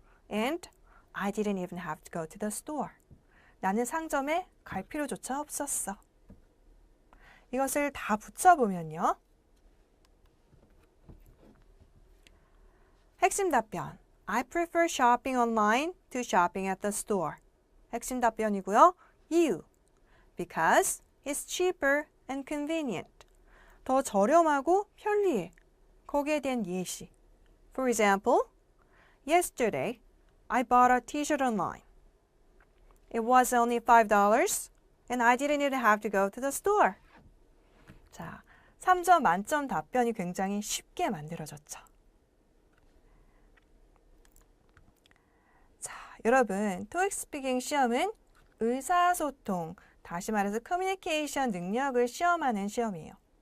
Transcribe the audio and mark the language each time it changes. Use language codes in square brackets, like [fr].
[en] And I didn't even have to go to the store. [ko] 나는 상점에 갈 필요조차 없었어. 이것을 다 붙여보면요. 핵심 답변. [en] I prefer shopping online to shopping at the store. [ko] 핵심 답변이고요. 이유. [en] Because it's cheaper and convenient. [ko] 더 저렴하고 편리해. 거기에 대한 예시. [en] For example, yesterday I bought a t-shirt online. It was only $5 and I didn't even have to go to the store. [ko] 자, 3점 만점 답변이 굉장히 쉽게 만들어졌죠. 자, 여러분, 토익 스피킹 시험은 의사소통, 다시 말해서 커뮤니케이션 능력을 시험하는 시험이에요.